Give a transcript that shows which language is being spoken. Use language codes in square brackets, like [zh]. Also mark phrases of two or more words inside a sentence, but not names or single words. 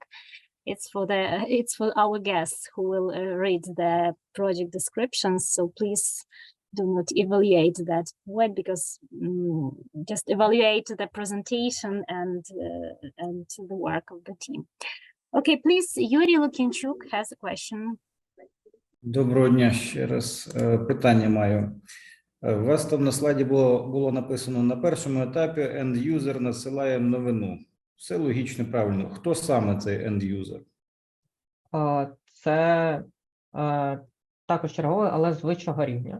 [en] It's for our guests who will read the project descriptions, so please do not evaluate that point because just evaluate the presentation and the work of the team. Okay, please, Yuri Lukinchuk has a question. [uk] Доброго дня ще раз. Питання маю. У вас там на слайді було написано: на першому етапі end-user надсилає новину. Все логічно, правильно. Хто саме цей end-user? Це також черговий, але з вищого рівня.